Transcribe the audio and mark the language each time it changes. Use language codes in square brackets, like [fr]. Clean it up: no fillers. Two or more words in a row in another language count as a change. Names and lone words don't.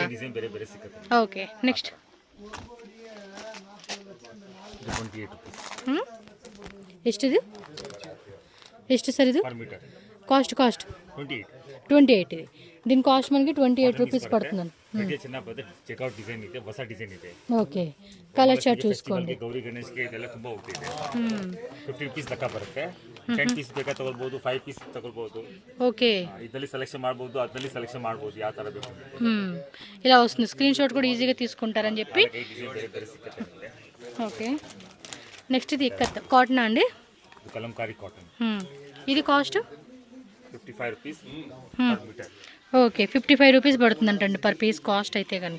[en] okay, next [te] ఎస్టిది? ಎಷ್ಟು సార్ ఇది? కాస్ట్ 28. ఇది దీని కాస్ట్ మనకి 28 రూపీస్ పడుతుందండి. ఓకే, [en] color chart [te] చూసుకోండి. [kn] ಗೌರಿ ಗಣೇಶ್ಗೆ ಇದೆಲ್ಲ ತುಂಬಾ ಹೋಗ್ತಿದೆ. 50 ರೂಪೀಸ್ ಲೆಕ್ಕ ಬರುತ್ತೆ. 10 ಪೀಸ್ ಬೇಕಾ ತಗೊಳ್ಬಹುದು, 5 ಪೀಸ್ ತಗೊಳ್ಬಹುದು. [te] ఓకే, [kn] ಇದರಲ್ಲಿ ಸೆಲೆಕ್ಷನ್ ಮಾಡಬಹುದು, ಅದರಲ್ಲಿ ಸೆಲೆಕ್ಷನ್ ಮಾಡಬಹುದು, ಯಾವ ತರ ಬೇಕು. [te] ఇలా వస్తుంది. [en] screen shot [te] కూడా ఈజీగా తీసుకుంటారని చెప్పి. [en] okay, next [te] ఇది కాటన్ అండి, కలంకారీ కాటన్. ఇది కాస్ట్ 55 రూపీస్. ఓకే, 55 రూపీస్ పడుతుందంటండి [en] per piece cost [te] అయితే కనుక.